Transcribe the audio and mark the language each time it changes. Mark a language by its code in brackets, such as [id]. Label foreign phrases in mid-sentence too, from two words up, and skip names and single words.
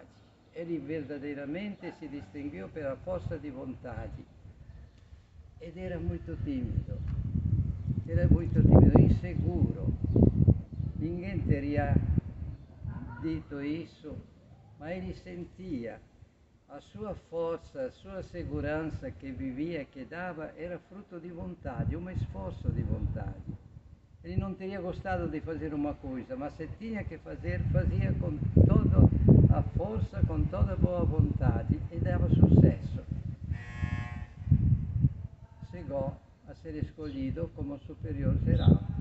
[pt] Ele verdadeiramente se distinguiu pela força de vontade ed era muito tímido, inseguro. Ninguém teria dito isso, ma ele sentia a sua força, a sua segurança que vivia, que dava, era [it] frutto di [pt] vontade, um esforço de vontade. Ele não teria gostado de fazer uma coisa, mas se tinha que fazer, fazia com toda a força, com toda a boa vontade e dava sucesso. Chegou a ser escolhido como superior geral.